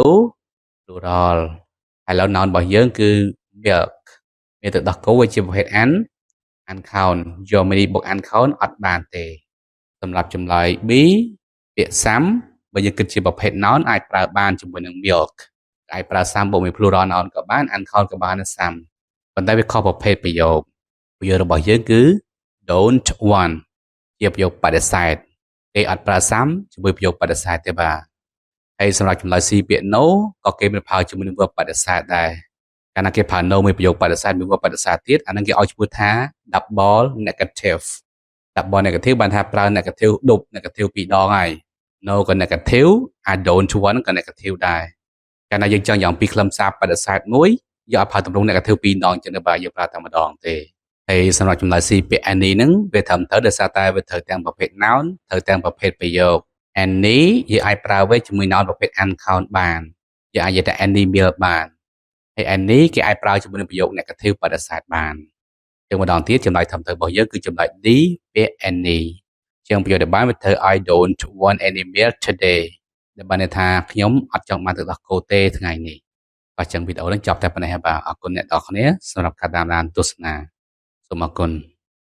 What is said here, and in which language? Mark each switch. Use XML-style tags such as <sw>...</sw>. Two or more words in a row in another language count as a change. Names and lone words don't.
<km>plural ហើយឥឡូវ noun របស់យើងគឺ milk មានទឹកដោះគោវាជាប្រភេទ uncount យក many បូក uncount អត់បានទេសម្រាប់ចម្លើយ B ពាក្យ some បើយើងគិតជាប្រភេទ noun អាចប្រើបានជាមួយនឹង milk អាចប្រើ some បូកមួយ</km> <en>plural noun</en> <km>ក៏បាន uncount ក៏បាន some ប៉ុន្តែវាខុសប្រភេទប្រយោគរបស់យើងគឺ</km> <en>don't want</en> <km>ជាប្រយោគបដិសេធគេអត់ប្រើ some ជាមួយប្រយោគបដិសេធទេបាទហើយសម្រាប់ចម្លើយ C ពាក្យ no ក៏គេមិនប្រើជាមួយនឹង verb បដិសេធដែរកាលណាគេប្រើ no មួយប្រយោគបដិសេធមួយ verb បដិសេធទៀតអានឹងគេឲ្យឈ្មោះថា</km> <en>double negative double negative</en> <km>បានថាប្រើ negative ដប់ negative ពីរដងហើយ no ក៏ negative</km> <en>I don't want</en> <km>ក៏ negative ដែរកាលណាយើងចង់យ៉ាងពីខ្លឹមសា របដិសេធមួយយកឲ្យប្រើទម្រង់ negative ពីរដងចឹងទៅបាទយើងប្រើតែម្ដងទេហើយសម្រាប់ចម្លើយ C ពាក្យ any ហ្នឹង វាត្រឹមត្រូវដោយសារតែវាត្រូវទាំងប្រភេទ noun ត្រូវទាំងប្រភេទប្រយោគ any យើងអាចប្រើវាជាមួយ noun ប្រភេទ uncount បានយើងអាចនិយាយថា</km> <en>any meal</en> <km>បានហើយ any គេអាចប្រើជាមួយនឹងប្រយោគ negative បដិសេធបានចឹងម្ដងទៀតចម្លើយត្រឹមត្រូវរបស់យើងគឺចម្លើយ D ពាក្យ any ជាងប្រយោគដែលបានវាត្រូវ</km> <en>I don't want any meal today</en> <km>ដែលបានន័យថាខ្ញុំអត់ចង់បានទឹកដោះគោទេថ្ងៃនេះបាទចឹងវីដេអូនេះចប់តែប៉ុណ្ណេះហើយបាទអរគុណអ្នកនរគ្នាសម្រាប់ការតាមដានទស្សនាសូមអរគុណ</km>